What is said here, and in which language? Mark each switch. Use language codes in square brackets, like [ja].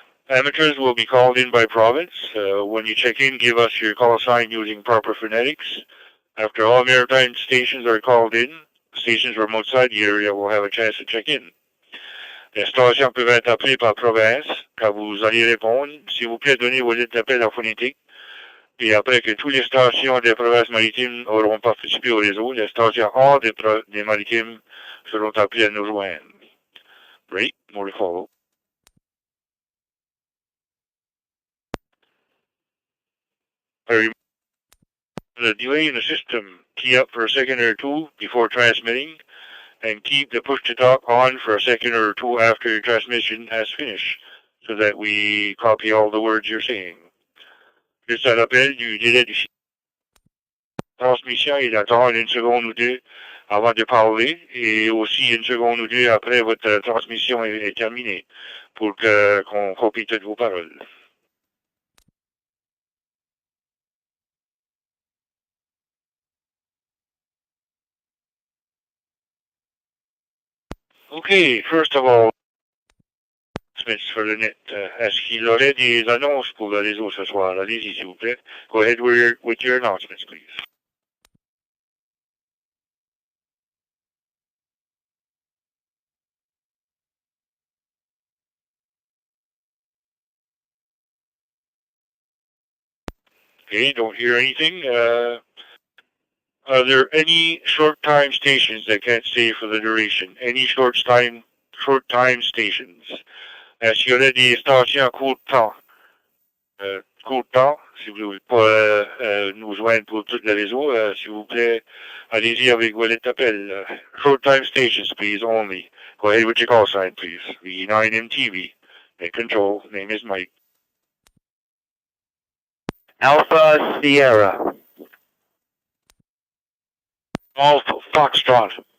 [en] Amateurs will be called in by province. When you check in, give us your call sign using proper phonetics. After all maritime stations are called in, stations from outside the area will have a chance to check in. [fr] Les stations peuvent être appelées par province. Quand vous allez répondre, s'il vous plaît, donnez vos lettres d'appel en phonétique. Et après que toutes les stations des provinces maritimes auront participé au réseau, les stations hors des maritimes seront appelées à nous joindre. [en] Great, more to follow. The delay in the system, key up for a second or two before transmitting, and keep the push-to-talk on for a second or two after your transmission has finished, so that we copy all the words you're saying. [fr] Juste un rappel du délai de transmission et d'attendre 1 seconde ou 2 avant de parler, et aussi 1 seconde ou 2 après votre transmission est terminée, pour qu'on copie toutes vos paroles. [en] Okay, first of all, announcements for the net. [fr] Est-ce qu'il aurait des annonces pour le réseau ce soir? Allez-y, s'il vous plaît. [en] Go ahead with your announcements, please. Okay, don't hear anything. Are there any short-time stations that can't stay for the duration? Any short-time stations? [fr] Est-ce qu'il y aurait des stations à court temps? Court temps, si vous ne voulez pas nous joindre pour tout le réseau, s'il vous plaît, allez-y avec vos lettres d'appel. [en] Short-time stations, please, only. Go ahead with your call sign, please. V9MTV. Net control. Name is Mike. Alpha Sierra. Alpha Foxtrot.